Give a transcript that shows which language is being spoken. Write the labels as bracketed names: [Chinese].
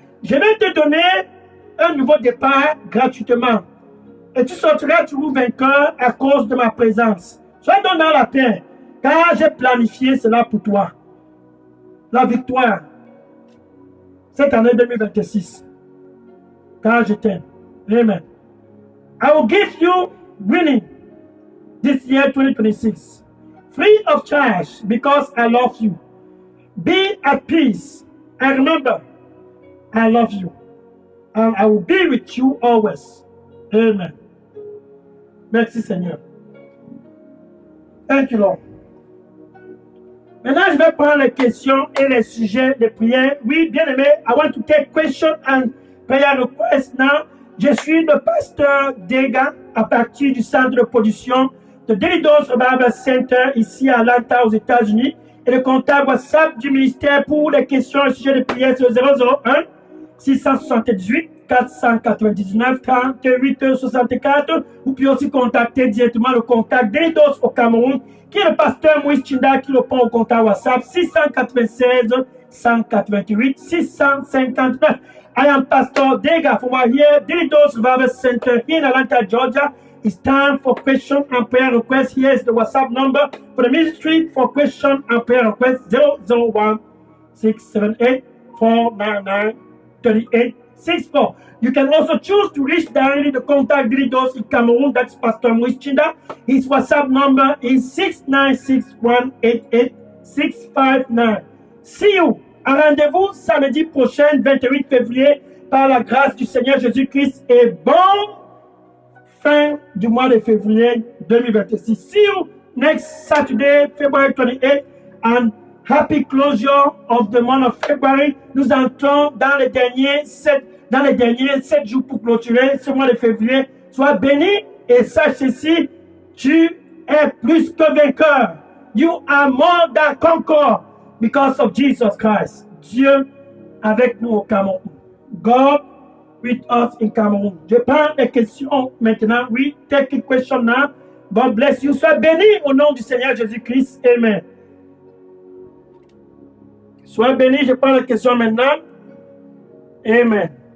[French] Je vais te donner un nouveau départ gratuitement. Et tu sortiras toujours vainqueur à cause de ma présence. Sois donc dans la paix, car j'ai planifié cela pour toi. La victoire, cette année 2026, car je t'aime. Amen. [English] I will give you winning this year 2026, free of charge, because I love you. Be at peace, and remember, I love you, and I will be with you always. [French] Amen. Merci Seigneur. [English] Thank you Lord. [French] Maintenant, je vais prendre les questions et les sujets de prière. Oui, bien aimé, [English] I want to take questions and prayer requests now. [French] Je suis le pasteur Dega à partir du centre de production de Daily Dose Revival Center ici à Atlanta aux États-Unis. Et le contact WhatsApp du ministère pour les questions et sujets de prière c'est 001 678 499 38 64. Vous pouvez aussi contacter directement le contact Daily Dose au Cameroun qui est le pasteur Moïse Chinda qui répond au contact WhatsApp 696 188 659. [English] I am Pastor Dega from here, Daily Dose Revival Center here in Atlanta, Georgia. It's time for question and prayer requests. Here is the WhatsApp number for the ministry for question and prayer requests 001 678 499 3864. You can also choose to reach directly the contact Daily Dose in Cameroon. That's Pastor Moïse Chinda. His WhatsApp number is 696 188 659. See you. [French] Un rendez-vous samedi prochain, 28 février, par la grâce du Seigneur Jésus-Christ. Et bon fin du mois de février 2026. [English] See you next Saturday, February 28, and happy closure of the month of February. [French] Nous entrons dans les derniers 7 jours pour clôturer ce mois de février. Sois béni et sache ceci, tu es plus que vainqueur. [English] You are more than conqueror because of Jesus Christ. [French] Dieu avec nous au Cameroun. [English] God with us in Cameroun. [French] Je prends les questions maintenant. Oui, [English] take a question now. God bless you. [French] Sois béni au nom du Seigneur Jésus-Christ. Amen. Sois béni. Je prends les questions maintenant. Amen.